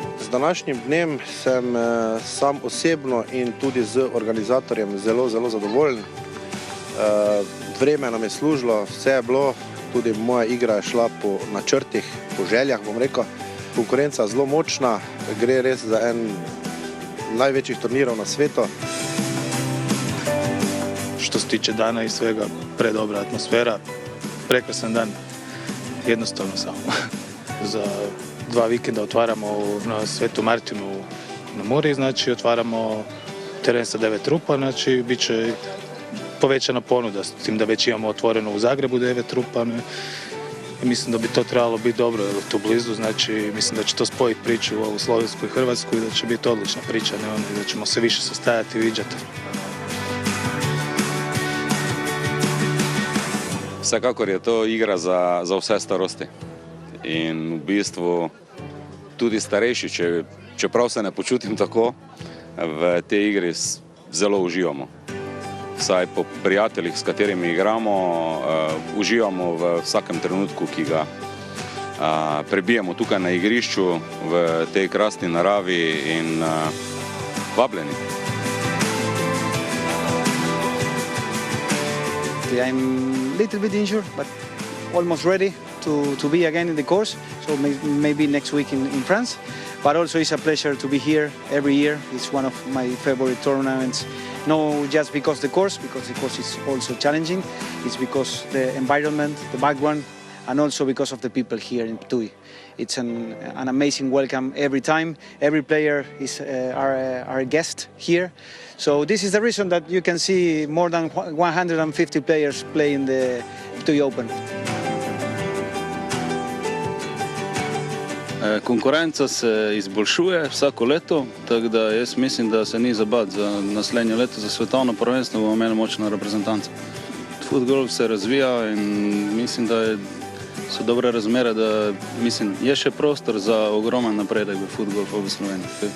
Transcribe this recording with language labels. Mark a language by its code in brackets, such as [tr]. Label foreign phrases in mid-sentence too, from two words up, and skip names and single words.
[sl] današnjim dnem sem sam osebno in tudi z organizatorjem zelo zadovoljen. Vreme nam je služilo, vse je bilo, tudi moja igra je šla po načrtih, po željah, bom rekel. Konkurenca je zelo močna, gre res za en največjih turnirov na svetu. [hr] Što se tiče dana i svega, predobra atmosfera, prekrasan dan, jednostavno samo. Za 2 vikenda otvaramo na Svetu Martinu na Muri, znači otvaramo teren sa 9 rupa, znači bit će povećana ponuda, s tim da već imamo otvoreno u Zagrebu 9 rupa. I mislim da bi to trebalo biti dobro, jer je tu blizu, znači mislim da će to spojiti priču u Slovensku i Hrvatsku i da će biti odlična priča, da ćemo se više sastajati i viđati. [sl] Vsekakor je to igra za vse starosti in v bistvu tudi starejši, čeprav se ne počutim tako, v tej igri zelo uživamo. Vsaj po prijateljih, s katerimi igramo, uživamo v vsakem trenutku, ki ga prebijemo tukaj na igrišču, v tej krasni naravi in vabljeni. [en] I'm a little bit injured, but almost ready to be again in the course, so maybe next week in France. But also it's a pleasure to be here every year. It's one of my favorite tournaments. No, just because the course is also challenging. It's because the environment, the background, and also because of the people here in Ptuj. It's an amazing welcome every time. Every player is our guest here. So this is the reason that you can see more than 150 players play in the Ptuj Open. [sl] Konkurenca se izboljšuje vsako leto, tako da jaz mislim, da se ni zabati za naslednje leto, za svetovno prvenstvo bomo imeli močno reprezentanco. Futgolf se razvija in mislim, da so dobre razmere, da je še prostor za ogromen napredek v futgolfu v Sloveniji.